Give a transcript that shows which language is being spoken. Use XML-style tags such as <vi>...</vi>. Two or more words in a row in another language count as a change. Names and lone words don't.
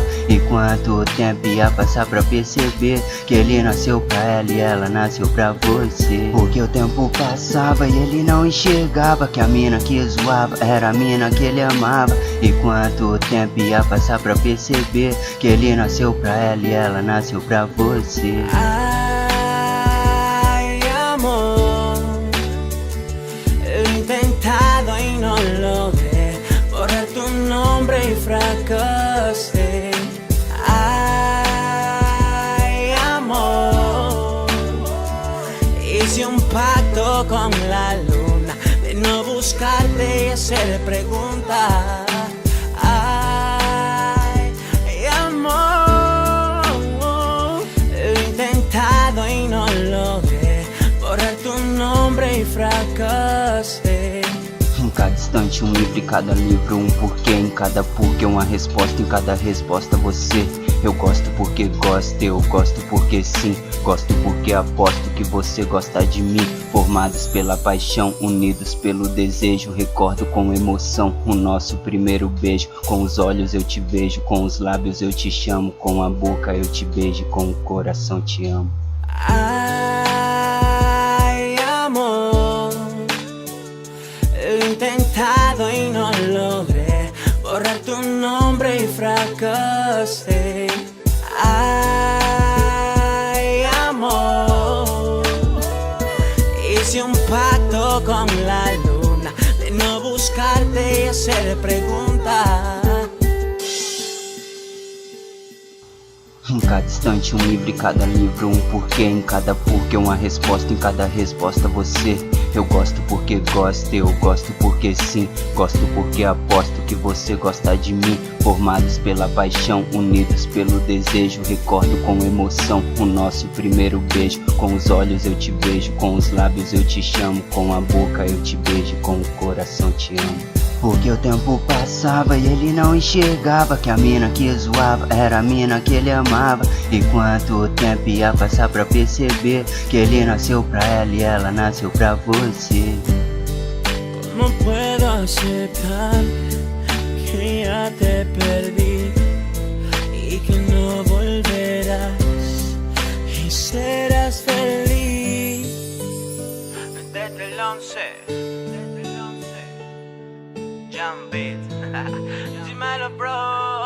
<pt>E quanto tempo ia passar pra perceber que ele nasceu pra ela e ela nasceu pra você? Porque o tempo passava e ele não enxergava que a mina que zoava era a mina que ele amava. E quanto tempo ia passar pra perceber que ele nasceu pra ela e ela nasceu pra você?</pt> <es>Ay, amor, he intentado y no logré borrar tu nombre y fracasé. Ay, amor, hice un pacto con la luna de no buscarte y hacer preguntas. Ay, amor, he intentado y no logré borrar tu nombre y fracasé.</es> <pt>Em cada instante um livro, em cada livro um porquê, em cada porquê uma resposta, em cada resposta você. Eu gosto porque gosto, eu gosto porque sim, gosto porque aposto que você gosta de mim. Formados pela paixão, unidos pelo desejo, recordo com emoção o nosso primeiro beijo. Com os olhos eu te vejo, com os lábios eu te chamo, com a boca eu te beijo, com o coração te amo.</pt> <es>Ay, amor, he intentado y no logré borrar tu nombre y fracasé. Ay, amor, hice un pacto con la luna de no buscarte y hacer preguntas.</es> <pt>Em cada instante um livro, em cada livro um porquê, em cada porquê uma resposta, em cada resposta você. Eu gosto porque gosto, eu gosto porque sim, gosto porque aposto que você gosta de mim. Formados pela paixão, unidos pelo desejo, recordo com emoção o nosso primeiro beijo. Com os olhos eu te vejo, com os lábios eu te chamo, com a boca eu te beijo, com o coração te amo. Porque o tempo passava e ele não enxergava que a mina que zoava era a mina que ele amava. E quanto tempo ia passar pra perceber que ele nasceu pra ela e ela nasceu pra você?</pt> <es>¿Cómo puedo aceptar que ya te perdí y que no volverás y serás feliz? Desde el 11 Jump Beat, dímelo bro.</es>